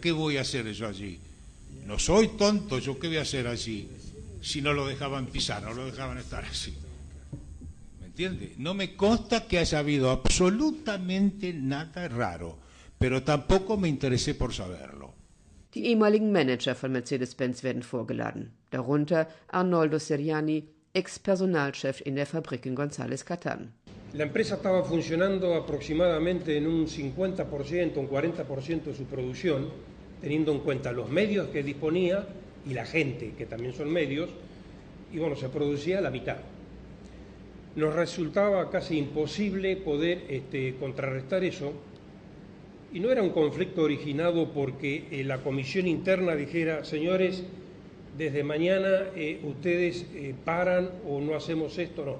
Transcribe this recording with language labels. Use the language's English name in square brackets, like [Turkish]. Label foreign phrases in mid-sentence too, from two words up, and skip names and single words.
[Spanish] ¿Qué voy a hacer yo allí? No soy tonto, ¿yo qué voy a hacer allí? Si no lo dejaban pisar, no lo dejaban estar así. ¿Me entiende? No me consta que haya habido absolutamente nada raro, pero tampoco me interesé por saberlo. [German] Die ehemaligen Manager von Mercedes-Benz werden vorgeladen, darunter Arnoldo Seriani, ex-Personalchef in der Fabrik in González Catán. [Spanish] La empresa estaba funcionando aproximadamente en un 50%, un 40% de su producción, teniendo en cuenta los medios que disponía y la gente, que también son medios, y bueno, se producía la mitad. nos resultaba casi imposible poder contrarrestar eso, y no era un conflicto originado porque la comisión interna dijera, señores, desde mañana ustedes paran o no hacemos esto, no.